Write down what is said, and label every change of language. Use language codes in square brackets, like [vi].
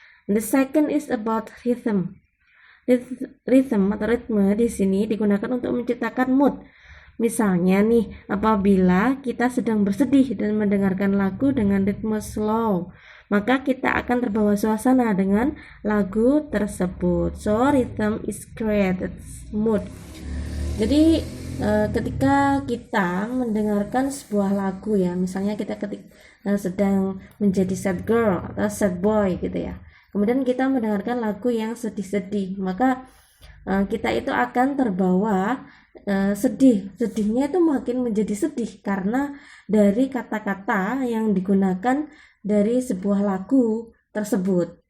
[en] The second is about rhythm. [id] Rhythm atau ritme di sini digunakan untuk menciptakan mood. Misalnya nih, apabila kita sedang bersedih dan mendengarkan lagu dengan ritme slow, maka kita akan terbawa suasana dengan lagu tersebut. [en] So rhythm is created mood. [id] Jadi ketika kita mendengarkan sebuah lagu ya, misalnya kita sedang menjadi [en] sad girl [id] atau [en] sad boy [id] gitu ya, kemudian kita mendengarkan lagu yang sedih-sedih, maka kita itu akan terbawa sedihnya itu makin menjadi sedih karena dari kata-kata yang digunakan dari sebuah lagu tersebut.